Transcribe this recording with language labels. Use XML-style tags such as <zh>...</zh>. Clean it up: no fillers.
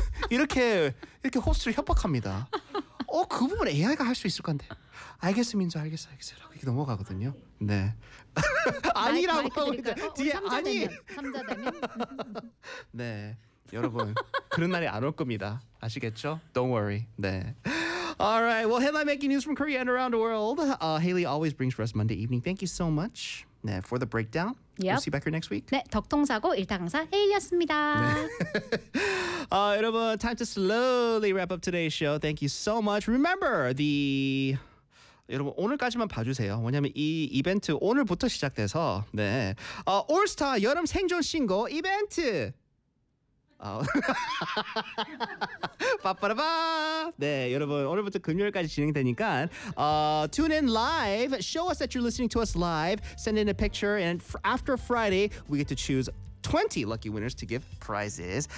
<ko>이렇게 호스트를 협박합니다. 그 부분 AI가 할 수 있을 건데. 알겠어, 민수, 알겠어, 알겠어. 라고 이렇게 넘어가거든요. 네. 아니라고 뒤에 아니 네 여러분 그런 날이 안 올 겁니다 아시겠죠?</ko> <en>Don't worry. 네. All right. Well, headline making news from Korea and around the world. Haley always brings for us Monday evening. Thank you so much. 네, for the breakdown. Yep. We'll see you back here next week.</en> <ko>네, 덕통사고 1타 강사 헤일리였습니다. 네. 여러분,</ko> <en>time to slowly wrap up today's show. Thank you so much. Remember the</en> <ko>여러분 오늘까지만 봐주세요. 왜냐하면 이 이벤트 오늘부터 시작돼서 네 올스타 여름 생존 신고 이벤트 빠빠라바 네 여러분 오늘부터 금요일까지 진행되니까</ko> <en>tune in live, show us that you're listening to us live, send in a picture, and after Friday we get to choose 20 lucky winners to give prizes.</en>